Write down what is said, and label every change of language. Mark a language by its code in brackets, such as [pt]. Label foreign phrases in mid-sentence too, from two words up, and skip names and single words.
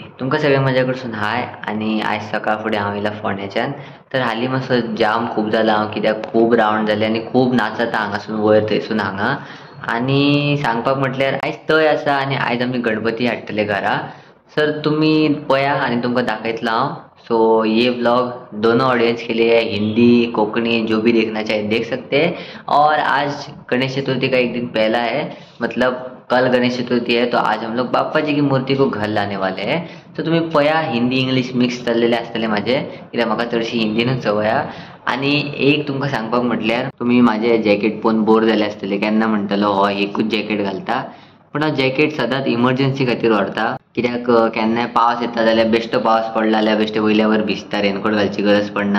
[kok] तुमकां सगळ्यांक म्हज्या कडसून हाय. आनी आयज सकाळ फुडें हांव येयला फोंड्याच्यान. तर हालीं मातसो जाम खूब जाला हांव, कित्याक खूब रावंड जाले आनी खूब नाचता हांगासून वयर थंयसून हांगा. आनी सांगपाक म्हटल्यार आयज तय आसा आनी आयज आमी गणपती हाडटले घरा. सर तुमी पळया आनी तुमकां दाखयतलो हांव. [hi] सो ये व्लॉग दोनों ऑडियंस के लिए है, हिंदी कोंकणी जो भी देखना चाहे देख सकते हैं. और आज गणेश चतुर्थी का एक दिन पहला है, मतलब कल गणेश चतुर्थी है, तो आज हम लोग बाप्पा जी की मूर्ति को घर लाने वाले हैं. [kok] तो तुम्ही पळया, हिंदी इंग्लिश मिक्स चल्लेले आसतले म्हाजे, कित्याक म्हाका चडशी हिंदीनूच संवय हा. आनी एक तुमकां सांगपाक म्हटल्यार तुमी म्हाजें जॅकेट पळोवन बोर जाले आसतले, केन्ना म्हणटलो हो एकूच जॅकेट घालता. पूण हांव जॅकेट सदांच इमर्जन्सी खातीर व्हरता, कित्याक केन्नाय पावस येता जाल्यार बेश्टो पावस पडला जाल्यार बेश्टे वयल्या वयर भिजता, रेनकोट घालची गरज पडना.